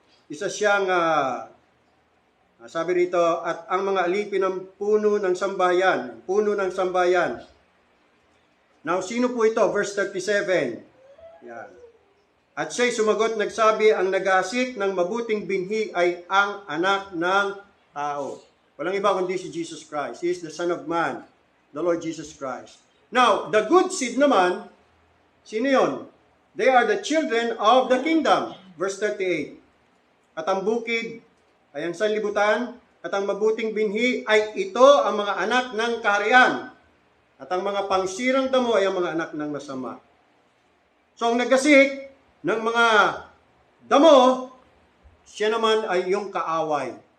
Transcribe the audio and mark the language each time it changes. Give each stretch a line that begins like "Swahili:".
Filipino: Isa siyang, sabi rito, at ang mga alipin ng puno ng sambayan. Puno ng sambayan. Now, sino po ito?
English: Verse 37. Yan.
Filipino: At siya'y sumagot, nagsabi, ang nagasik ng mabuting binhi ay ang anak ng tao. Walang iba kundi si Jesus Christ.
English: He is the Son of Man, the Lord Jesus Christ. Now, the good seed naman,
Filipino: sino yun?
English: They are the children of the kingdom. Verse 38.
Filipino: At ang bukid ay ang sanlibutan, at ang mabuting binhi ay ito ang mga anak ng kaharian. At ang mga pangsirang damo ay ang mga anak ng masama. So, ang nagasik ng mga damo, siya naman ay yung kaaway.